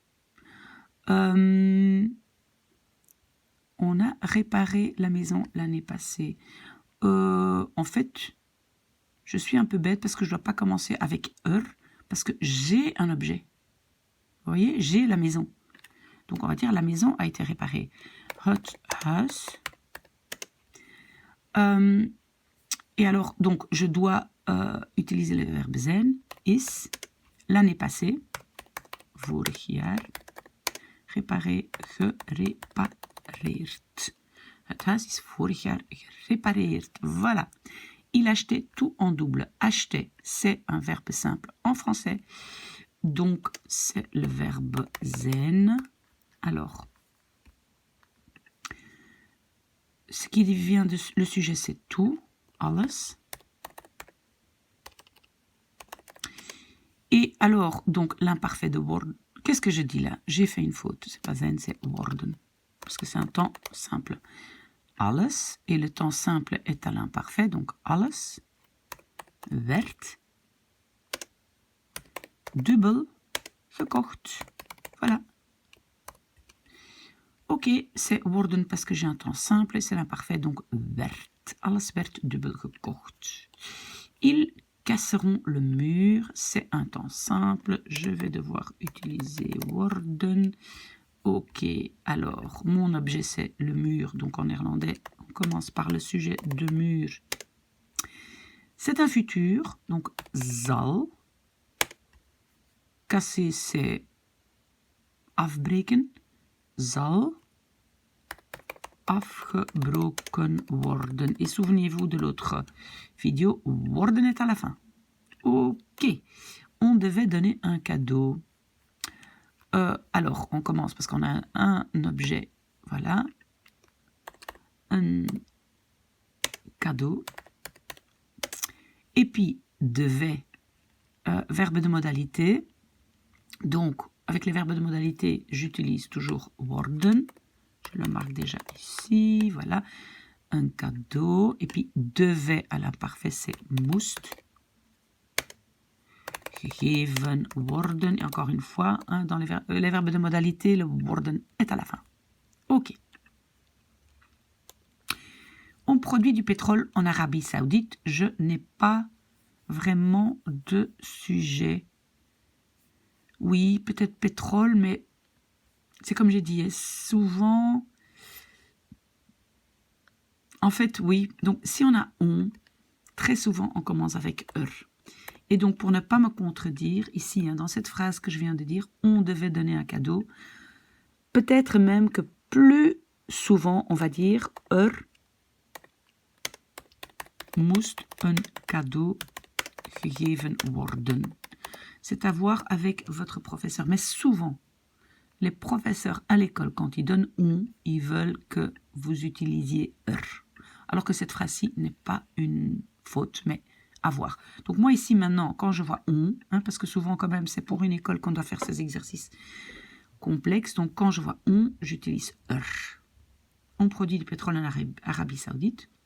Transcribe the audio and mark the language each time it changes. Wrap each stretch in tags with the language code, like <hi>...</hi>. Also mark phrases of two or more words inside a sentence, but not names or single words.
<fr>On a réparé la maison l'année passée. En fait, je suis un peu bête parce que je ne dois pas commencer avec parce que j'ai un objet. Vous voyez, j'ai la maison. Donc on va dire la maison a été réparée.</fr> <nl>Het huis.</nl> <fr>Et alors, donc, je dois utiliser le verbe</fr> <nl>zijn, is,</nl> <fr>l'année passée,</fr> <nl>vorig jaar, réparé, gerepareerd. Het huis is vorig jaar gerepareerd.</nl> <fr>Voilà. Il achetait tout en double. Acheter, c'est un verbe simple en français. Donc, c'est le verbe zijn. Alors, ce qui vient de le sujet, c'est tout, alles. Et alors, donc, l'imparfait de worden. Qu'est-ce que je dis là? J'ai fait une faute. C'est pas zijn, c'est worden. Parce que c'est un temps simple. Alles. Et le temps simple est à l'imparfait. Donc,</fr> <nl>alles werd dubbel gekocht.</nl> <fr>Voilà. Ok, c'est worden parce que j'ai un temps simple et c'est l'imparfait. Donc,</fr> <nl>werd. Alles werd dubbel gekocht.</nl> <fr>Ils casseront le mur, c'est un temps simple, je vais devoir utiliser worden. Ok, alors, mon objet c'est le mur, donc en néerlandais, on commence par le sujet de mur. C'est un futur, donc zal. Casser c'est</fr> <nl>afbreken, zal afgebroken worden.</nl> <fr>Et souvenez-vous de l'autre vidéo, worden est à la fin. Ok, on devait donner un cadeau. Alors, on commence parce qu'on a un objet, voilà, un cadeau. Et puis, devait, verbe de modalité. Donc, avec les verbes de modalité, j'utilise toujours worden. Je le marque déjà ici, voilà. Un cadeau. Et puis, devait à l'imparfait, c'est moest.</fr> <nl>Gegeven worden.</nl> <fr>Et encore une fois, hein, dans les verbes de modalité, le worden est à la fin. Ok. On produit du pétrole en Arabie Saoudite. Je n'ai pas vraiment de sujet. Oui, peut-être pétrole, mais c'est comme j'ai dit, souvent... En fait, oui. Donc, si on a on, très souvent, on commence avec Et donc, pour ne pas me contredire, ici, hein, dans cette phrase que je viens de dire, on devait donner un cadeau. Peut-être même que plus souvent, on va dire</fr> <nl>moest een cadeau gegeven worden.</nl> <fr>C'est à voir avec votre professeur. Mais souvent, les professeurs à l'école, quand ils donnent on, ils veulent que vous utilisiez Alors que cette phrase-ci n'est pas une faute, mais à voir. Donc moi ici maintenant, quand je vois on, hein, parce que souvent quand même c'est pour une école qu'on doit faire ces exercices complexes, donc quand je vois on, j'utilise On produit du pétrole en Arabie Saoudite.</fr>